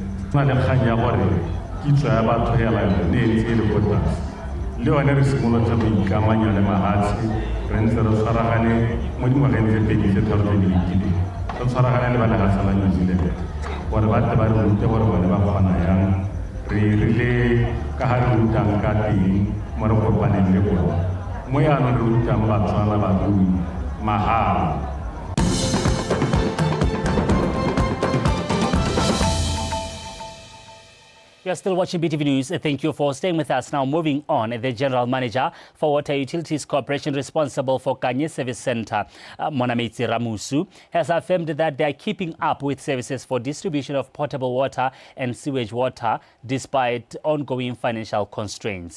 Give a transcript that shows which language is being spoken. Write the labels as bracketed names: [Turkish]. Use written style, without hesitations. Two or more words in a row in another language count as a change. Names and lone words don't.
[Tswana] fa le kganya gore kitso ya batho hela ne ntse le kota le one re simolotse go ikamanya le mahatshe re ntse re tshwaragane mo dingwageng tse pedi tse tharo tse di lekileng re tshwaragane le ba legatsha la New Zealand gore ba tle ba re rute gore bone ba kgona yang re rile ka ha re rutang ka teng mo re kopaneng le bona mo yaanong re rutang Batswana barui mahala. [English] You are still watching BTV News. Thank you for staying with us. Now moving on, the General Manager for Water Utilities Corporation responsible for Kanye Service Center, Monamitsi Ramusu, has affirmed that they are keeping up with services for distribution of potable water and sewage water despite ongoing financial constraints.